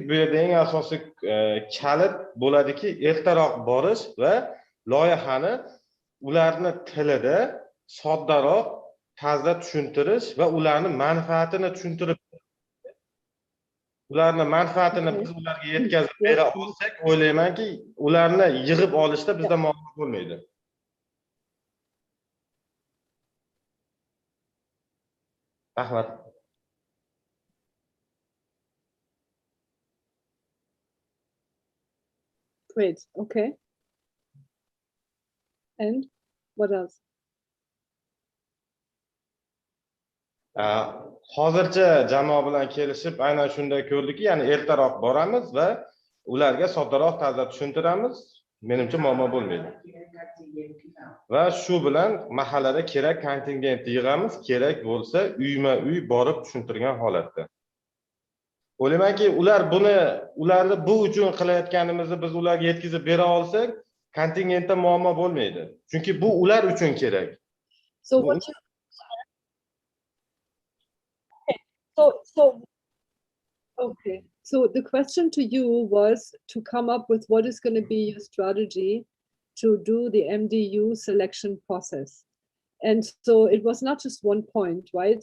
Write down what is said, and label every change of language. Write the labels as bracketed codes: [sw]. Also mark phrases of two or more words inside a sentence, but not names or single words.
[uz] Bu yerda eng asosiy kalit bo'ladiki, ertaroq borish va loyihani ularni tilida soddaroq tarzda tushuntirish va ularni manfaatini tushuntirib, ularni manfaatini biz ularga yetkazib bera olsak, o'ylaymanki, ularni yig'ib olishda bizda muammo bo'lmaydi. Rahmat. [en] Great, okay. And what else? [uz] Hozircha jamoa bilan kelishib aynan shunday ko'rdikki, ya'ni ertaroq boramiz va ularga soddaroq tarzda tushuntiramiz. Menimcha muammo bo'lmaydi. Va shu bilan mahallada kerak kontingentni yig'amiz, kerak bo'lsa uyma-uy borib tushuntirgan holatda. O'ylaymanki, ularni bu uchun qilayotganimizni biz ularga yetkazib bera olsak, kontingentda muammo bo'lmaydi. Chunki bu ular uchun kerak. [en] So what you, okay. So the question to you was to come up with what is going to be your strategy to do the MDU selection process. And so it was not just one point, right?